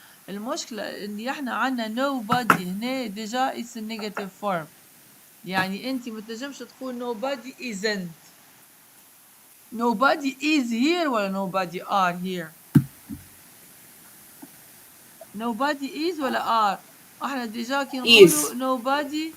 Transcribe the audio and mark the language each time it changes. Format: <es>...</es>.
<ar>المشكله ان احنا عنا nobody هنا ديجا</ar> <en>it's a negative form.</en> <ar>يعني انت ما تنجمش تقول</ar> <en>nobody isn't. Nobody is here ولا nobody are here. Nobody is ولا are.</en> <ar>احنا ديجا كي نقولوا nobody</ar>